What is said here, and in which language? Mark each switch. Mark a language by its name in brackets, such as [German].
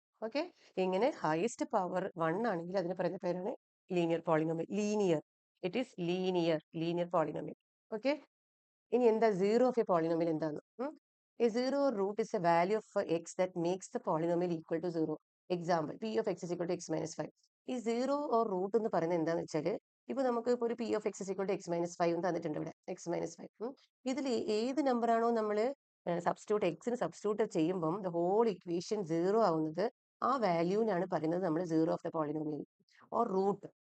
[Malayalam] Okay, ഇങ്ങനെ heist power 1 ആണെങ്കിൽ അതിന് പറയുന്ന പേരാണ് linear polynomial. Linear, [English] It is linear polynomial. [Malayalam] Okay, ഇനി എന്താ സീറോ ഓഫ് എ പോളിനോമിയൽ എന്താന്ന്? [English] A zero root is a value of x that makes the polynomial equal to 0. Example, p of x = x - 5. [Malayalam] ഈ zero or root എന്ന് പറയുന്നത് എന്താന്ന് വെച്ചാൽ, ഇപ്പൊ നമുക്ക് ഇപ്പോൾ ഒരു p of x = x - 5 തന്നിട്ടുണ്ട് ഇവിടെ, x - 5. ഇതിൽ ഏത് നമ്പർ ആണോ നമ്മൾ എക്സിന് സബ്സ്റ്റിറ്റ്യൂട്ട് ചെയ്യുമ്പം [English] the whole equation [Malayalam] 0 ആവുന്നത്, ആ വാല്യൂവിനാണ് പറയുന്നത് നമ്മൾ [English] Zero of the polynomial or root.